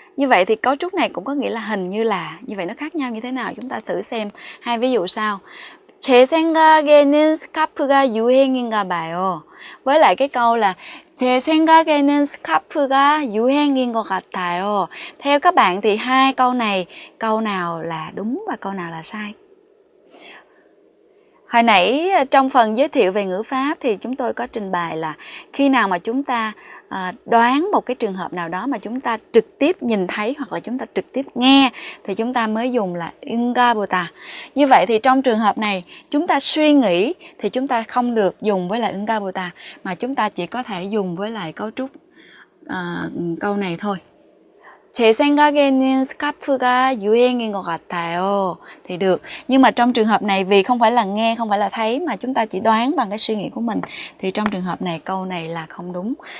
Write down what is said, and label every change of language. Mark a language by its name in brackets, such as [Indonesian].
[Vietnamese] Như vậy thì cấu trúc này cũng có nghĩa là hình như là. Như vậy nó khác nhau như thế nào? Chúng ta thử xem hai ví dụ sau. [Korean] 제 생각에는 스카프가 유행인가 봐요. [Vietnamese] với lại cái câu là [Korean] 제 생각에는 스카프가 유행인 것 같아요. [Vietnamese] Theo các bạn thì hai câu này, câu nào là đúng và câu nào là sai? Hồi nãy trong phần giới thiệu về ngữ pháp thì chúng tôi có trình bày là khi nào mà chúng ta đoán một cái trường hợp nào đó mà chúng ta trực tiếp nhìn thấy hoặc là chúng ta trực tiếp nghe thì chúng ta mới dùng là ingabota. Như vậy thì trong trường hợp này chúng ta suy nghĩ thì chúng ta không được dùng với lại ingabota mà chúng ta chỉ có thể dùng với lại cấu trúc câu này thôi. [Korean] 제 생각에는 스카프가 유행인 것 같아요. [Vietnamese] Thì được. Nhưng mà trong trường hợp này vì không phải là nghe, không phải là thấy mà chúng ta chỉ đoán bằng cái suy nghĩ của mình thì trong trường hợp này câu này là không đúng.